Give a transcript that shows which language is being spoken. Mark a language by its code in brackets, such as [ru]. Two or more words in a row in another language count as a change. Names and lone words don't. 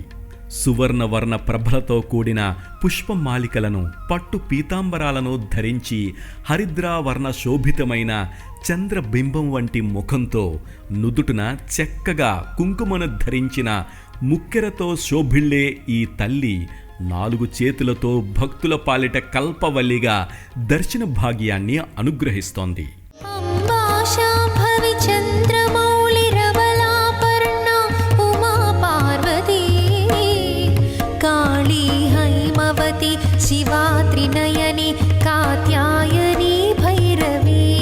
[te] సువర్ణవర్ణ ప్రభలతో కూడిన పుష్పమాలికలను పట్టు పీతాంబరాలను ధరించి హరిద్రావర్ణ శోభితమైన చంద్రబింబం వంటి ముఖంతో నుదుటున చక్కగా కుంకుమను ధరించిన ముక్కెరతో శోభిల్లే ఈ తల్లి 4 చేతులతో భక్తుల పాలిట కల్పవల్లిగా దర్శన భాగ్యాన్ని అనుగ్రహిస్తోంది. [sa] अम्बा शाम्भवी चन्द्रमौळिरबलापर्णा उमा पार्वती काली हैमवती शिवा त्रिनयनी कात्यायनी भैरवी